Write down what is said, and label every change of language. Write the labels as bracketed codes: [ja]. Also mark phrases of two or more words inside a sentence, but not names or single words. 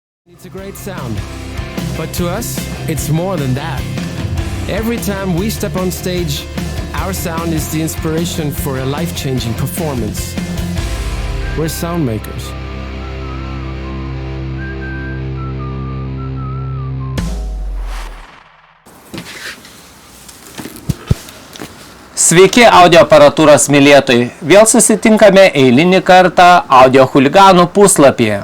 [en] It's a great sound, but to us, it's more than that. Every time we step on stage, our sound is the inspiration for a life-changing performance. We're sound makers. [lt] Sveiki audio aparatūros mylėtojai. Vėl susitinkame eilinį kartą audio chuliganų puslapyje.